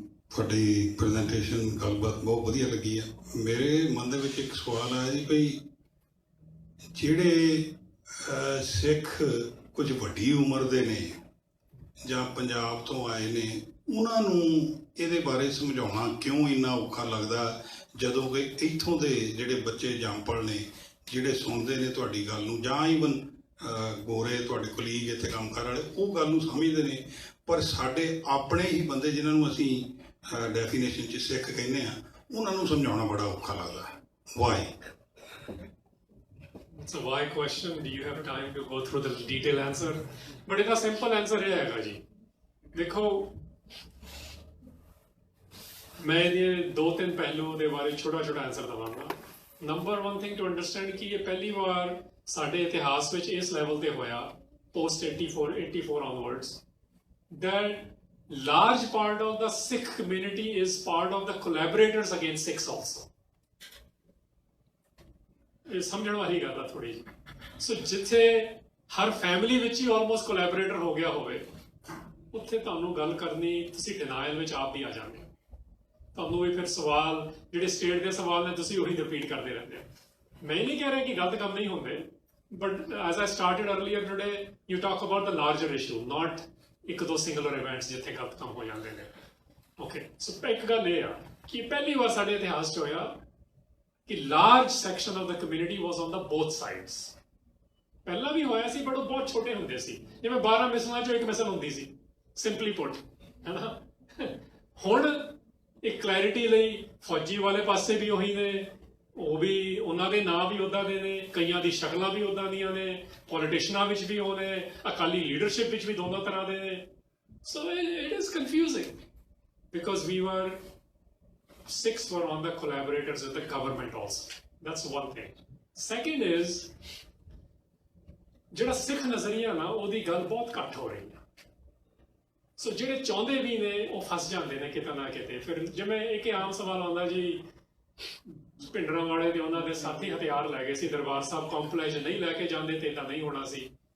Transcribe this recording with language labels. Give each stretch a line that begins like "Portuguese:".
Punjabi: ਤੁਹਾਡੀ ਪ੍ਰੈਜੈਂਟੇਸ਼ਨ ਗੱਲਬਾਤ ਬਹੁਤ ਵਧੀਆ ਲੱਗੀ ਆ। ਮੇਰੇ ਮਨ ਦੇ ਵਿੱਚ ਇੱਕ ਸਵਾਲ ਆਇਆ ਜੀ, ਭਈ ਜਿਹੜੇ ਸਿੱਖ ਕੁਝ ਵੱਡੀ ਉਮਰ ਦੇ ਨੇ ਜਾਂ ਪੰਜਾਬ ਤੋਂ ਆਏ ਨੇ, ਉਹਨਾਂ ਨੂੰ ਇਹਦੇ ਬਾਰੇ ਸਮਝਾਉਣਾ ਕਿਉਂ ਇੰਨਾ ਔਖਾ ਲੱਗਦਾ, ਜਦੋਂ ਕਿ ਇੱਥੋਂ ਦੇ ਜਿਹੜੇ ਬੱਚੇ ਜੰਮਪਲ ਨੇ, ਜਿਹੜੇ ਸੁਣਦੇ ਨੇ ਤੁਹਾਡੀ ਗੱਲ ਨੂੰ, ਜਾਂ ਈਵਨ ਗੋਰੇ ਤੁਹਾਡੇ ਕੁਲੀਗ ਇੱਥੇ ਕੰਮ ਕਰਨ ਵਾਲੇ, ਉਹ ਗੱਲ ਨੂੰ ਸਮਝਦੇ ਨੇ, ਪਰ ਸਾਡੇ ਆਪਣੇ ਹੀ ਬੰਦੇ ਜਿਨ੍ਹਾਂ ਨੂੰ ਅਸੀਂ ਡੈਫੀਨੇਸ਼ਨ 'ਚ ਸਿੱਖ ਕਹਿੰਦੇ ਆ, ਉਹਨਾਂ ਨੂੰ ਸਮਝਾਉਣਾ ਬੜਾ ਔਖਾ ਲੱਗਦਾ।
English: Why? It's a why question. Do you have time to go through the detailed answer?
Punjabi: But ਇਹਦਾ simple answer ਇਹ ਹੈਗਾ ਜੀ, ਦੇਖੋ ਮੈਂ ਇਹਦੇ 2-3 ਪਹਿਲੂ ਦੇ ਬਾਰੇ ਛੋਟਾ ਆਨਸਰ ਦਵਾਂਗਾ।
English: number 1 thing to understand
Punjabi: ਕਿ ਇਹ ਪਹਿਲੀ ਵਾਰ ਸਾਡੇ ਇਤਿਹਾਸ ਵਿੱਚ ਇਸ ਲੈਵਲ ਤੇ ਹੋਇਆ,
English: post 84 onwards, that large part of the Sikh community is part of the collaborators against Sikhs also.
Punjabi: ਇਹ ਸਮਝਣ ਵਾਲੀ ਗੱਲ ਆ ਥੋੜੀ ਜਿਹੀ। ਸੋ ਜਿੱਥੇ ਹਰ ਫੈਮਿਲੀ ਵਿੱਚ ਹੀ ਆਲਮੋਸਟ ਕੋਲੈਬੋਰੇਟਰ ਹੋ ਗਿਆ ਹੋਵੇ, ਉੱਥੇ ਤੁਹਾਨੂੰ ਗੱਲ ਕਰਨੀ, ਤੁਸੀਂ ਡਿਨਾਇਲ ਵਿੱਚ ਆਪ ਵੀ ਆ ਜਾਂਦੇ ਹੋ। ਤੁਹਾਨੂੰ ਵੀ ਫਿਰ ਸਵਾਲ ਜਿਹੜੇ ਸਟੇਟ ਦੇ ਸਵਾਲ ਨੇ, ਤੁਸੀਂ ਉਹੀ ਰਿਪੀਟ ਕਰਦੇ ਰਹਿੰਦੇ ਹੋ। ਮੈਂ ਨਹੀਂ ਕਹਿ ਰਿਹਾ ਕਿ ਗਲਤ ਕੰਮ ਨਹੀਂ ਹੁੰਦੇ,
English: but as I started earlier today, you talk about the larger issue, not
Punjabi: ਇੱਕ ਦੋ ਸਿੰਗੂਲਰ ਇਵੈਂਟਸ ਜਿੱਥੇ ਗਲਤ ਕੰਮ ਹੋ ਜਾਂਦੇ ਨੇ। ਓਕੇ, ਸੋ ਇੱਕ ਗੱਲ ਇਹ ਆ ਕਿ ਪਹਿਲੀ ਵਾਰ ਸਾਡੇ ਇਤਿਹਾਸ 'ਚ ਹੋਇਆ ਕਿ
English: Large section of the community was on the both sides.
Punjabi: ਪਹਿਲਾਂ ਵੀ ਹੋਇਆ ਸੀ, ਬਟ ਉਹ ਬਹੁਤ ਛੋਟੇ ਹੁੰਦੇ ਸੀ, ਜਿਵੇਂ 12 ਮਿਸਲਾਂ 'ਚੋਂ ਇੱਕ ਮਿਸਲ ਹੁੰਦੀ ਸੀ,
English: simply put,
Punjabi: ਹੈ ਨਾ। ਹੁਣ ਇੱਕ ਕਲੈਰਿਟੀ ਲਈ ਫੌਜੀ ਵਾਲੇ ਪਾਸੇ ਵੀ ਉਹੀ ਨੇ, ਉਹ ਵੀ ਉਹਨਾਂ ਦੇ ਨਾਂ ਵੀ ਉੱਦਾਂ ਦੇ ਨੇ, ਕਈਆਂ ਦੀ ਸ਼ਕਲਾਂ ਵੀ ਉੱਦਾਂ ਦੀਆਂ ਨੇ, ਪੋਲੀਟੀਸ਼ਨਾਂ ਵਿੱਚ ਵੀ ਉਹ ਨੇ, ਅਕਾਲੀ ਲੀਡਰਸ਼ਿਪ ਵਿੱਚ ਵੀ ਦੋਨੋਂ ਤਰ੍ਹਾਂ ਦੇ ਨੇ।
English: So it is confusing because we were on the collaborators with the government also. That's one thing. Second is,
Punjabi: ਜਿਹੜਾ ਸਿੱਖ ਨਜ਼ਰੀਆ ਨਾ, ਉਹਦੀ ਗੱਲ ਬਹੁਤ ਘੱਟ ਹੋ ਰਹੀ ਹੈ। ਸੋ ਜਿਹੜੇ ਚਾਹੁੰਦੇ ਵੀ ਨੇ ਉਹ ਫਸ ਜਾਂਦੇ ਨੇ ਕਿਤੇ ਨਾ ਕਿਤੇ। ਫਿਰ ਜਿਵੇਂ ਇੱਕ ਆਮ ਸਵਾਲ ਆਉਂਦਾ ਜੀ, ਭਿੰਡਰਾਂ ਵਾਲੇ ਦੇ ਉਹਨਾਂ ਦੇ ਸਾਥੀ ਹਥਿਆਰ ਲੈ ਗਏ ਸੀ ਦਰਬਾਰ ਸਾਹਿਬ ਕੰਪਲੈਕਸ, ਨਹੀਂ ਲੈ ਕੇ ਜਾਂਦੇ ਤੇ ਤਾਂ ਨਹੀਂ ਹੋਣਾ ਸੀ।